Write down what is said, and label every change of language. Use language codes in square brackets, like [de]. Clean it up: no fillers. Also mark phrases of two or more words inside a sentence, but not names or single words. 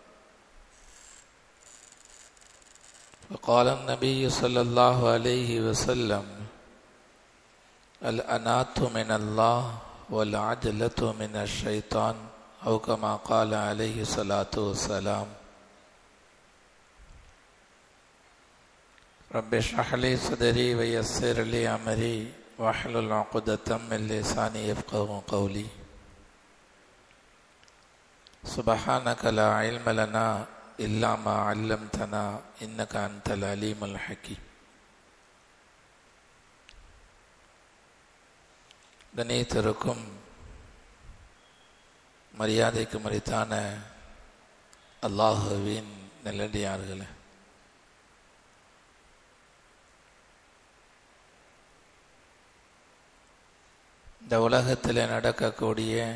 [ar] وقال النبي صلى الله عليه وسلم الأنات من الله والعجلة من الشيطان أو كما قال عليه الصلاة والسلام رب اشرح لي صدري ويسر لي أمري واحلل عقدة من لساني يفقهوا قولي سبحانك لا علم لنا إلا ما علمتنا إنك أنت العليم الحكيم. [ta] கண்ணியத்திற்கும் மரியாதைக்கு மரித்தான அல்லாஹுவின் நல்லடியார்களே, இந்த உலகத்தில் நடக்கக்கூடிய